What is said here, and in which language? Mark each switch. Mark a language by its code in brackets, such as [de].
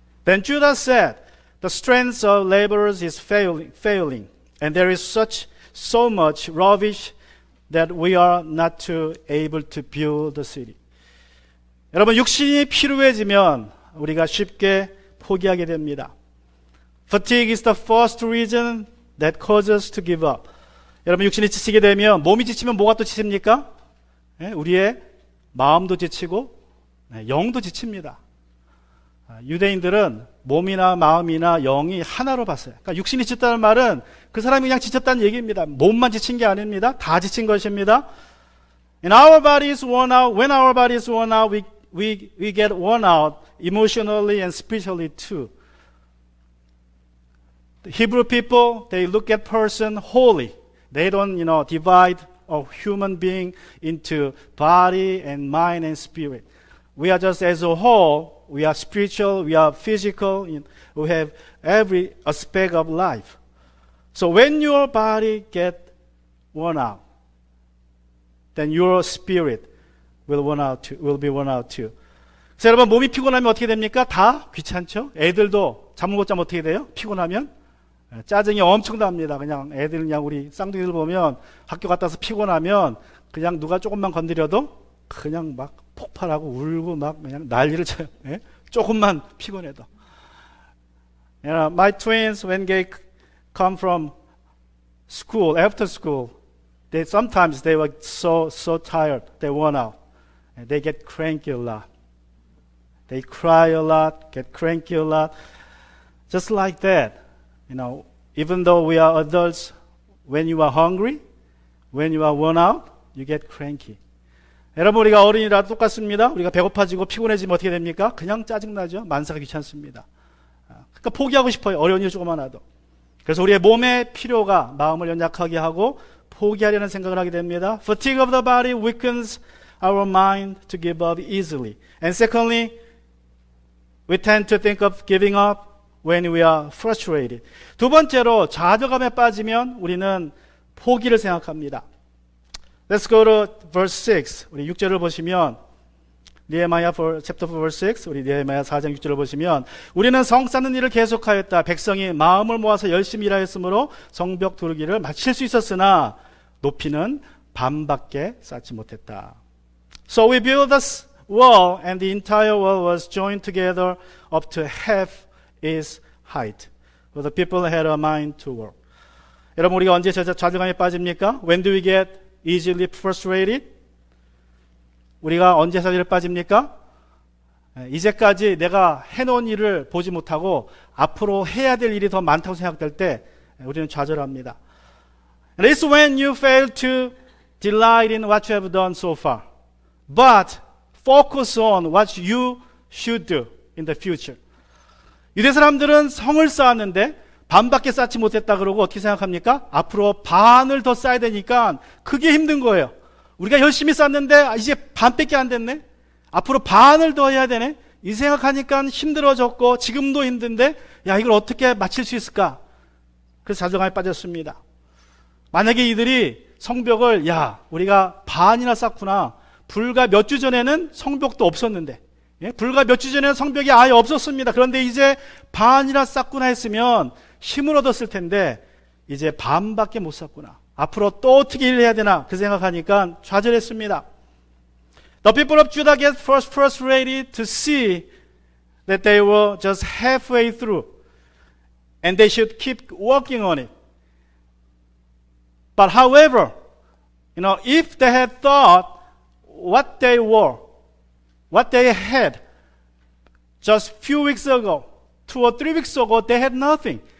[en] Then Judah said, the strength of laborers is failing, and there is so much rubbish that we are not able to build the city. [ko] 여러분, 육신이 피로해지면 우리가 쉽게 포기하게 됩니다. [en] Fatigue is the first reason that causes us to give up. [ko] 여러분, 육신이 지치게 되면, 몸이 지치면 뭐가 또 지칩니까? 우리의 마음도 지치고 영도 지칩니다. 유대인들은 몸이나 마음이나 영이 하나로 봤어요. 그러니까 육신이 지쳤다는 말은 그 사람이 그냥 지쳤다는 얘기입니다. 몸만 지친 게 아닙니다. 다 지친 것입니다. [en] And our body is worn out. When our body is worn out, we get worn out emotionally and spiritually too. The Hebrew people, they look at person wholly. They don't, divide a human being into body and mind and spirit. We are just as a whole. We are spiritual. We are physical. We have every aspect of life. So when your body get worn out, then your spirit will be worn out too. [ko] 그래서 여러분, 몸이 피곤하면 어떻게 됩니까? 다 귀찮죠? 애들도 잠을 못 자면 어떻게 돼요? 피곤하면 짜증이 엄청납니다. 그냥 애들, 그냥 우리 쌍둥이들 보면 학교 갔다 와서 피곤하면 그냥 누가 조금만 건드려도 그냥 막 폭발하고 울고 막 그냥 난리를 쳐요. 예? 조금만 피곤해도. [en] My twins, when they come from school, after school, sometimes they were so tired, they worn out. And they get cranky a lot. They cry a lot, get cranky a lot. Just like that. Even though we are adults, when you are hungry, when you are worn out, you get cranky. [ko] 여러분, 우리가 어린이라 똑같습니다. 우리가 배고파지고 피곤해지면 어떻게 됩니까? 그냥 짜증나죠. 만사가 귀찮습니다. 그러니까 포기하고 싶어요. 어려운 일 조금만 하도. 그래서 우리의 몸의 필요가 마음을 연약하게 하고 포기하려는 생각을 하게 됩니다. [en] Fatigue of the body weakens our mind to give up easily. And secondly, we tend to think of giving up when we are frustrated. [ko] 두 번째로, 좌절감에 빠지면 우리는 포기를 생각합니다. [en] Let's go to verse 6. [ko] 우리 6절을 보시면, [en] Nehemiah chapter 4 verse 6, [ko] 우리 느헤미야 4장 6절을 보시면, 우리는 성 쌓는 일을 계속하였다. 백성이 마음을 모아서 열심히 일하였으므로 성벽 두르기를 마칠 수 있었으나 높이는 반밖에 쌓지 못했다. [en] So we built this wall, and the entire wall was joined together up to half its height. But the people had a mind to work. [ko] 여러분, 우리가 언제 좌절감에 빠집니까? [en] When do we get easily frustrated? [ko] 우리가 언제 좌절에 빠집니까? 이제까지 내가 해놓은 일을 보지 못하고 앞으로 해야 될 일이 더 많다고 생각될 때 우리는 좌절합니다. It's when you fail to delight in what you have done so far, but focus on what you should do in the future. 유대 사람들은 성을 쌓았는데 반밖에 쌓지 못했다 그러고 어떻게 생각합니까? 앞으로 반을 더 쌓아야 되니까 그게 힘든 거예요. 우리가 열심히 쌓는데 이제 반밖에 안 됐네? 앞으로 반을 더 해야 되네? 이 생각하니까 힘들어졌고 지금도 힘든데 야 이걸 어떻게 마칠 수 있을까? 그래서 좌절감에 빠졌습니다. 만약에 이들이 성벽을 야 우리가 반이나 쌓구나. 불과 몇 주 전에는 성벽도 없었는데 불과 몇 주 전에는 성벽이 아예 없었습니다. 그런데 이제 반이나 쌓구나 했으면 힘을 얻었을 텐데 이제 반밖에 못 쌓구나. 앞으로 또 어떻게 일을 해야 되나 그 생각하니까 좌절했습니다. [en] The people of Judah get frustrated to see that they were just halfway through and they should keep working on it. But however, if they had thought what they were, what they had just few weeks ago, 2 or 3 weeks ago, they had nothing.